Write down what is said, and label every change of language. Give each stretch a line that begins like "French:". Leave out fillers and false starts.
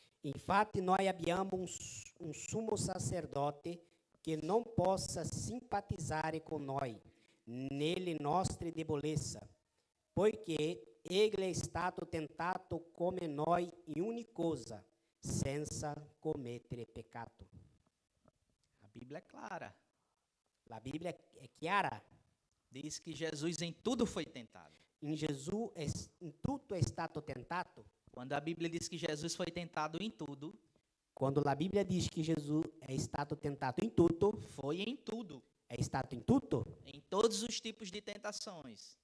Italian: Infatti noi abbiamo un sumo sacerdote che non possa simpatizzare con noi nelle nostre debolezze, poiché Egli è stato tentato come noi in ogni cosa, senza commettere peccato.
Portuguese: A Bíblia é clara.
Italian: La Bibbia è chiara.
Portuguese: Diz que Jesus em tudo foi tentado.
Italian: In Gesù in tutto è stato tentato.
Portuguese: Quando a Bíblia diz que Jesus foi tentado em tudo,
Italian: Quando la Bibbia dice che Gesù è stato tentato in tutto,
Portuguese: foi em tudo.
Italian: è stato in tutto,
Portuguese: Em todos os tipos de tentações,